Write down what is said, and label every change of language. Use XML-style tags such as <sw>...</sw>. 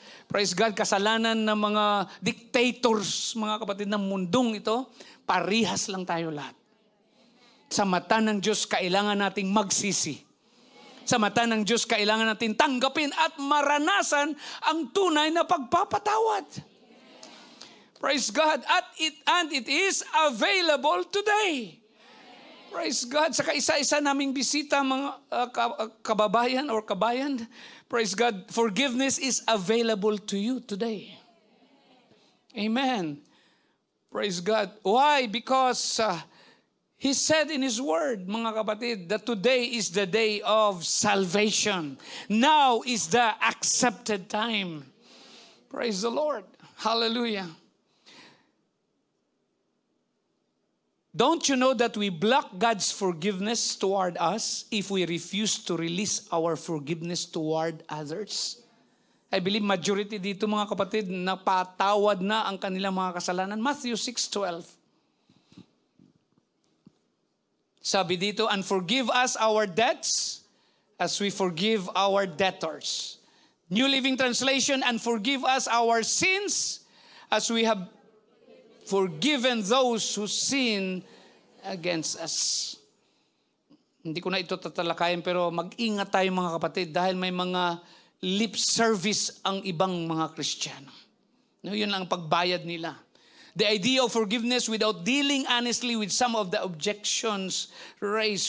<tl>Praise God, kasalanan ng mga dictators, mga kapatid ng mundong ito, parihas lang tayo lahat. Sa mata ng Diyos, kailangan nating magsisi. Sa mata ng Diyos, kailangan nating tanggapin at maranasan ang tunay na pagpapatawad.</tl> <en>Praise God. And it is available today. Praise God.</en> <tl>Sa kaisa-isa naming bisita, mga kababayan or kabayan,</tl> <en>praise God, forgiveness is available to you today. Amen. Praise God. Why? Because He said in His Word,</en> <tl>mga kapatid,</tl> <en>that today is the day of salvation. Now is the accepted time. Praise the Lord. Hallelujah. Don't you know that we block God's forgiveness toward us if we refuse to release our forgiveness toward others? I believe majority</en> <tl>dito mga kapatid, napatawad na ang kanilang mga kasalanan.</tl> <en>Matthew 6:12.</en> <tl>Sabi dito,</tl> <en>and forgive us our debts as we forgive our debtors. New Living Translation, and forgive us our sins as we have forgiven those who sin against us.</en> <tl>Hindi ko na ito tatalakayin, pero mag-ingat tayo mga kapatid dahil may mga lip service ang ibang mga Kristiyano. No, yun lang ang pagbayad nila.</tl> <en>The idea of forgiveness without dealing honestly with some of the objections raised.</en>